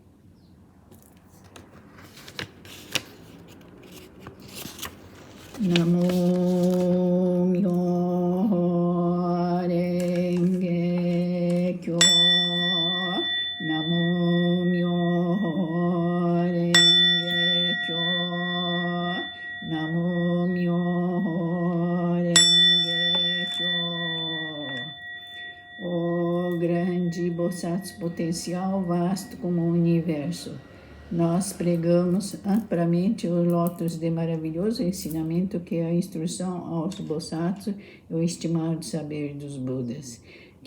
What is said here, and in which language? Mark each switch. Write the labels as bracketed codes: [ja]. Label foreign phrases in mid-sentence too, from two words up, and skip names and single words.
[ja] 南無妙法蓮華経. 南無妙法蓮華経. 南無妙法蓮華経. [pt] O grande Bosatsu potencial vasto como o universo. Nós pregamos amplamente os lótus de maravilhoso ensinamento que é a instrução aos Bosatsu e o estimado saber dos Budas.